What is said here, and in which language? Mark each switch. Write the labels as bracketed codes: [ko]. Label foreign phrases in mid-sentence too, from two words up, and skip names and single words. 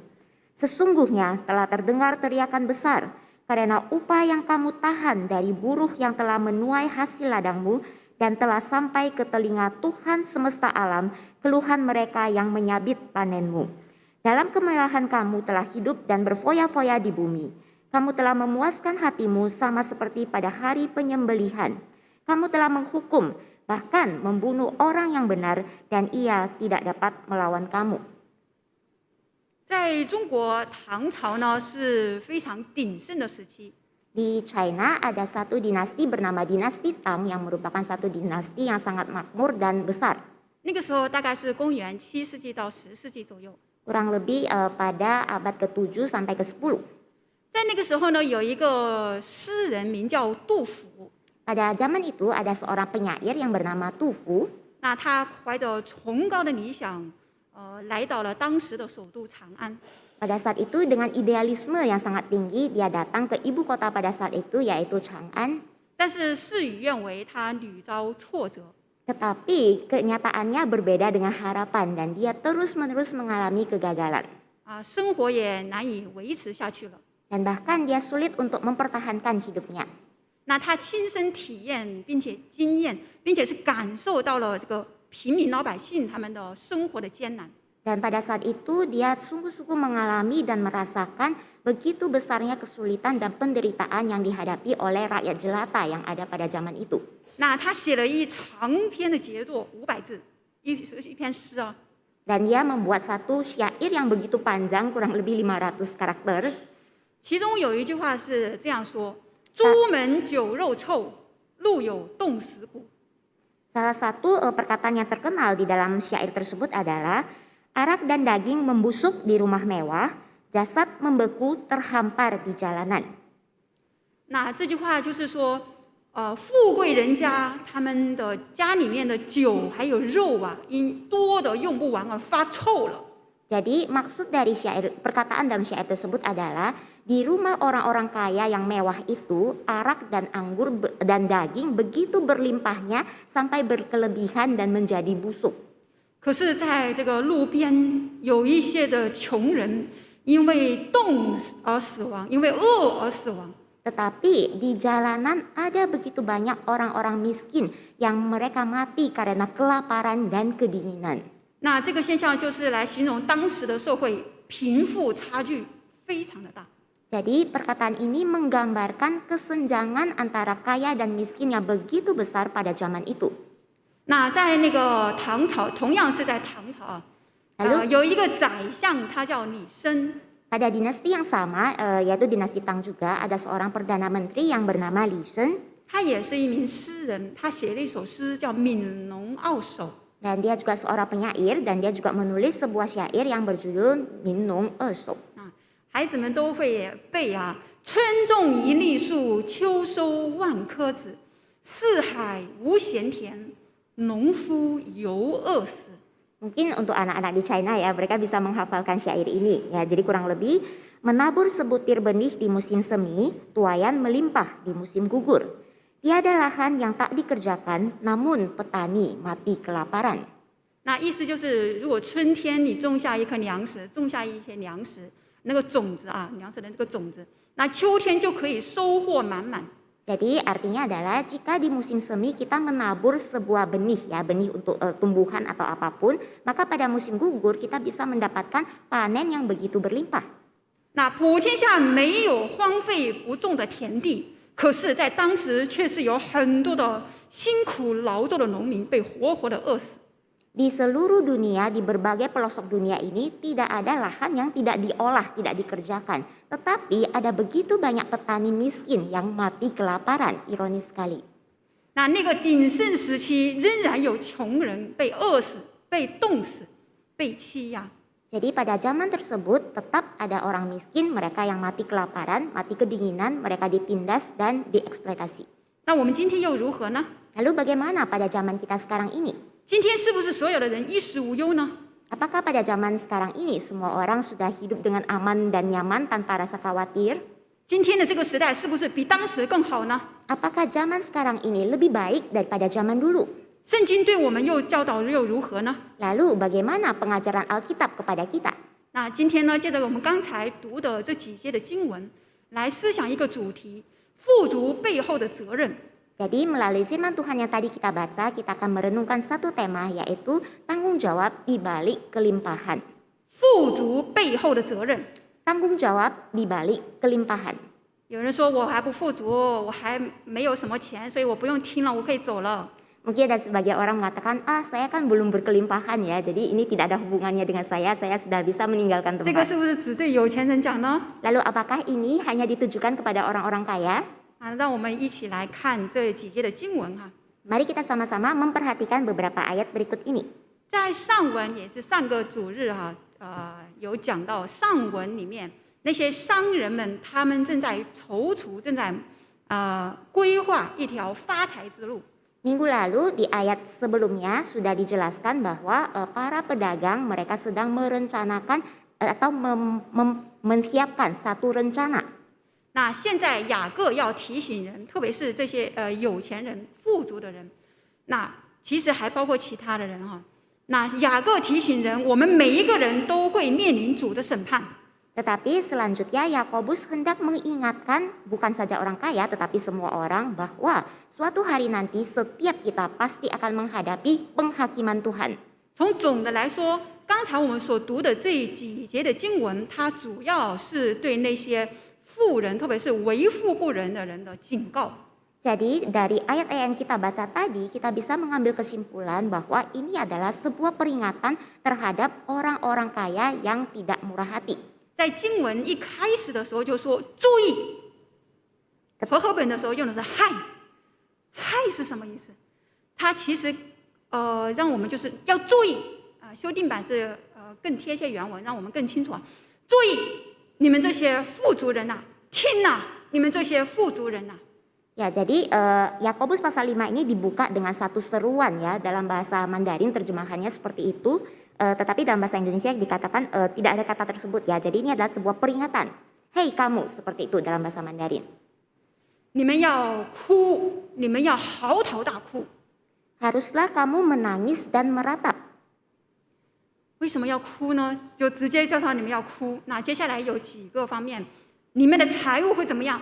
[id] Sesungguhnya telah terdengar teriakan besar karena upah yang kamu tahan dari buruh yang telah menuai hasil ladangmu dan telah sampai ke telinga Tuhan semesta alam keluhan mereka yang menyabit panenmu. Dalam kemewahan kamu telah hidup dan berfoya-foya di bumi. Kamu telah memuaskan hatimu sama seperti pada hari penyembelihan. Kamu telah menghukum, bahkan membunuh orang yang benar dan ia tidak dapat melawan kamu. [zh] 在中国唐朝呢是非常鼎盛的时期， [id] Di China ada satu dinasti bernama dinasti Tang yang merupakan satu dinasti yang sangat makmur dan besar. [zh] 那个时候大概是公元7世纪到10世纪左右。 [id] kurang lebih pada abad ke-7 sampai ke-10. [zh] 在那个时候呢，有一个诗人名叫杜甫， [id] Pada zaman itu ada seorang penyair yang bernama Tu Fu. [zh] 那他怀着崇高的理想，来到了当时的首都长安。 [id] Pada saat itu dengan idealisme yang sangat tinggi dia datang ke ibu kota pada saat itu yaitu Chang'an. [zh] 但是事与愿违，他屡遭挫折。 [id] Tetapi kenyataannya berbeda dengan harapan dan dia terus-menerus mengalami kegagalan. [zh] 生活也难以维持下去了。 [id] Dan bahkan dia sulit untuk mempertahankan hidupnya. [zh] 那他亲身体验，并且经验，并且是感受到了这个平民老百姓他们的生活的艰难。 [id] Dan pada saat itu dia sungguh-sungguh mengalami dan merasakan begitu besarnya kesulitan dan penderitaan yang dihadapi oleh rakyat jelata yang ada pada zaman itu. [zh] 那他写了一长篇的杰作，500字，一篇诗啊。 [id] Dan dia membuat satu syair yang begitu panjang kurang lebih 500 karakter. [zh] 其中有一句话是这样说：“朱门酒肉臭，路有冻死骨。” [id] Salah satu perkataan yang terkenal di dalam syair tersebut adalah arak dan daging membusuk di rumah mewah, jasad membeku terhampar di jalanan. [zh] 那这句话就是说，富贵人家他们的家里面的酒还有肉啊，因多的用不完而发臭了。 [id] Jadi maksud dari perkataan dalam syair tersebut adalah di rumah orang-orang kaya yang mewah itu arak dan anggur dan daging begitu berlimpahnya sampai berkelebihan dan menjadi busuk. [zh] 可是，在这个路边有一些的穷人，因为冻而死亡，因为饿而死亡。 [id] Tetapi di jalanan ada begitu banyak orang-orang miskin yang mereka mati karena kelaparan dan kedinginan. [zh] 那这个现象就是来形容当时的社会贫富差距非常的大。 [id] Jadi perkataan ini menggambarkan kesenjangan antara kaya dan miskin yang begitu besar pada zaman itu. [zh] 那在那个唐朝，同样是在唐朝啊，有一个宰相，他叫李绅。 [id] Pada dinasti yang sama, yaitu dinasti Tang juga, ada seorang perdana menteri yang bernama Li Sheng. [zh] 他也是一名诗人，他写了一首诗叫《悯农傲首》。 [id] Dan dia juga seorang penyair dan dia juga menulis sebuah syair yang berjudul Min Nong Er Shou. [zh] 孩子们都会背啊，春种一粒粟，秋收万颗子，四海无闲田，农夫犹饿死。 [id] Mungkin untuk anak-anak di China ya, mereka bisa menghafalkan syair ini. Ya, jadi kurang lebih menabur sebutir benih di musim semi, tuayan melimpah di musim gugur. Tiada lahan yang tak dikerjakan, namun petani mati kelaparan. [zh] 那意思就是，如果春天你种下一颗粮食，种下一些粮食，那个种子啊，粮食的那个种子，那秋天就可以收获满满。 [id] Jadi artinya adalah jika di musim semi kita menabur sebuah benih ya, benih untuk tumbuhan atau apapun, maka pada musim gugur kita bisa mendapatkan panen yang begitu berlimpah. [zh] 那普天下没有荒废不种的田地，可是，在当时却是有很多的辛苦劳作的农民被活活的饿死。 [id] Di seluruh dunia, di berbagai pelosok dunia ini tidak ada lahan yang tidak diolah, tidak dikerjakan. Tetapi ada begitu banyak petani miskin yang mati kelaparan, ironis sekali. [zh] 那个鼎盛时期，仍然有穷人被饿死、被冻死、被欺压。 [id] Jadi pada zaman tersebut tetap ada orang miskin, mereka yang mati kelaparan, mati kedinginan, mereka ditindas dan dieksploitasi. [zh] 那我们今天又如何呢？ [id] Lalu bagaimana pada zaman kita sekarang ini? [zh] 今天是不是所有的人衣食无忧呢？ [id] Apakah pada zaman sekarang ini semua orang sudah hidup dengan aman dan nyaman tanpa rasa khawatir? [zh] 今天的这个时代是不是比当时更好呢？ [id] Apakah zaman sekarang ini lebih baik daripada zaman dulu? [zh] 圣经对我们又教导又如何呢？ [id] Lalu bagaimana pengajaran Alkitab kepada kita? [zh] 那今天呢，借着我们刚才读的这几节的经文，来思想一个主题：富足背后的责任。 [id] Jadi melalui firman Tuhan yang tadi kita baca, kita akan merenungkan satu tema yaitu tanggung jawab di balik kelimpahan. [zh] 富足背后的责任。 [id] Tanggung jawab di balik kelimpahan. [zh] 有人说我还不富足，我还没有什么钱，所以我不用听了，我可以走了。 [id] Mungkin ada sebagian orang mengatakan, saya kan belum berkelimpahan ya, jadi ini tidak ada hubungannya dengan saya sudah bisa meninggalkan [zh] 这个 [id] tempat. [zh] 是不是只对有钱人讲呢？ [id] Lalu apakah ini hanya ditujukan kepada orang-orang kaya? [zh] 让我们一起来看这几节的经文哈。 [id] Mari kita sama-sama memperhatikan beberapa ayat berikut ini. [zh] 在上文也是上个主日有讲到上文里面那些商人们，他们正在踌躇，正在规划一条发财之路。 [id] Minggu lalu di ayat sebelumnya sudah dijelaskan bahwa para pedagang mereka sedang merencanakan atau menyiapkan satu rencana. [zh] 那现在雅各要提醒人，特别是这些有钱人、富足的人，那其实还包括其他的人哈。那雅各提醒人，我们每一个人都会面临主的审判。 [id] Tetapi selanjutnya Yakobus hendak mengingatkan bukan saja orang kaya tetapi semua orang bahwa suatu hari nanti setiap kita pasti akan menghadapi penghakiman Tuhan. [zh] 从总的来说，刚才我们所读的这几节的经文，它主要是对那些富人，特别是为富不仁的人的警告。 [id] Jadi dari ayat-ayat yang kita baca tadi kita bisa mengambil kesimpulan bahwa ini adalah sebuah peringatan terhadap orang-orang kaya yang tidak murah hati. [zh] 在经文一开始的时候就说注意，和合本的时候用的是害，害是什么意思？它其实让我们就是要注意修订版是更贴切原文，让我们更清楚注意你们这些富足人呐，听呐，你们这些富足人呐。 [id] Ya, jadi Yakobus pasal 5 ini dibuka dengan satu seruan ya, dalam bahasa Mandarin terjemahannya seperti itu, tetapi dalam bahasa Indonesia dikatakan tidak ada kata tersebut ya. Jadi ini adalah sebuah peringatan. Hei kamu, seperti itu dalam bahasa Mandarin. [zh] 你们要哭，你们要嚎啕大哭。 [id] Haruslah kamu menangis dan meratap. [zh] 为什么要哭呢？就直接叫他你们要哭。那接下来有几个方面，你们的财物会怎么样？